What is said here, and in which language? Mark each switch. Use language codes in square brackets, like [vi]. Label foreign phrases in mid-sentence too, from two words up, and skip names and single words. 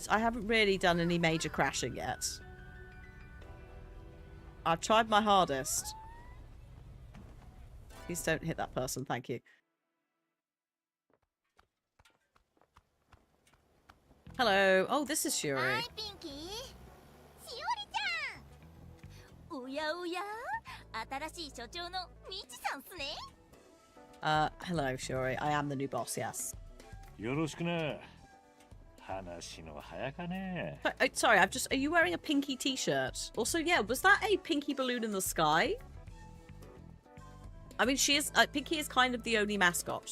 [en] I haven't really done any major crashing yet. I've tried my hardest. Please don't hit that person, thank you. Hello. Oh, this is Shiori. Hi, Pinky. Shiori-chan. [ja] おやおや。新しい所長のミチさんすね? [en] Hello, Shiori. I am the new boss, yes. [ja] よろしく. [en] Sorry, are you wearing a pinky t-shirt? Also, yeah, was that a pinky balloon in the sky? I mean, she is, Pinky is kind of the only mascot.